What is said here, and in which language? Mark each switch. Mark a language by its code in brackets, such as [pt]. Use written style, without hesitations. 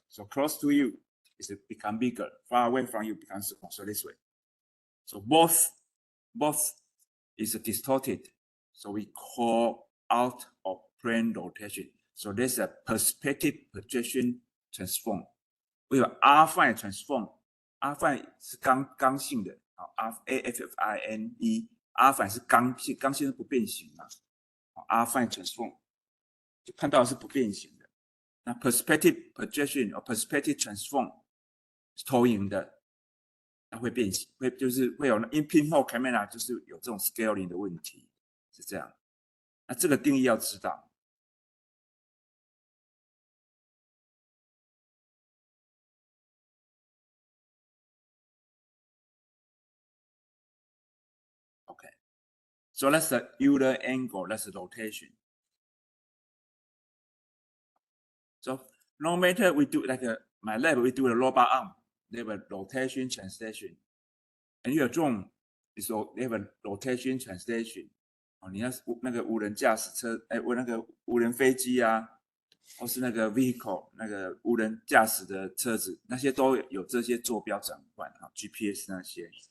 [en] So close to you is become bigger. Far away from you becomes small. So this way. So both is distorted. So we call out of plane rotation. So there's a perspective projection transform. We have affine transform. [zh] affine 是刚性的，affine， affine 是刚性，刚性是不变形嘛，affine transform 就看到是不变形的。那 perspective projection 或 perspective transform 是投影的，那会变形，就是会有 in pinhole camera 就是有这种 scaling 的问题，是这样。那这个定义要知道。 [en] Okay, so that's the Euler angle, that's the rotation. So no matter we do like my lab, we do a robot arm, they have a rotation translation. And [zh] 有这种，比如说 [en] they have a rotation translation。 [zh] 哦，你要是那个无人驾驶车，那个无人飞机啊，或是那个 vehicle 那个无人驾驶的车子，那些都有这些坐标转换啊 ，GPS 那些。